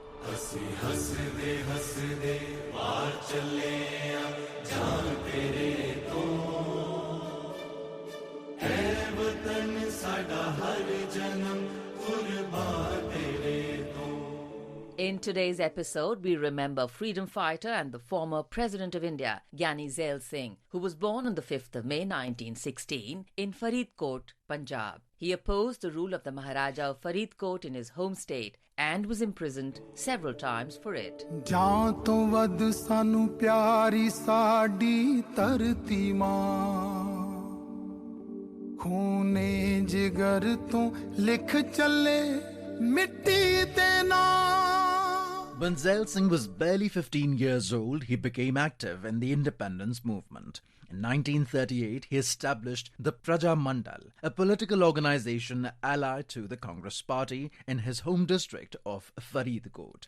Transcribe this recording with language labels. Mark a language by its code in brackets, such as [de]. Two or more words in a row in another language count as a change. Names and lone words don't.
[en] In today's episode, we remember freedom fighter and the former President of India, Gaini Zail Singh, who was born on the 5th of May 1916 in Faridkot, Punjab. He opposed the rule of the Maharajah of Faridkot in his home state and was imprisoned several times for it. [pa] ਜਾਂ ਤੋਂ ਵੱਧ ਸਾਨੂੰ ਪਿਆਰੀ ਸਾਡੀ ਧਰਤੀ ਮਾਂ ਖੂਨੇ ਜਿਗਰ ਤੋਂ ਲਿਖ ਚਲੇ ਮਿੱਟੀ ਤੇ ਨਾਂ. [en] When Zail Singh was barely 15 years old, he became active in the independence movement. In 1938, he established the Praja Mandal, a political organization allied to the Congress party in his home district of Faridkot.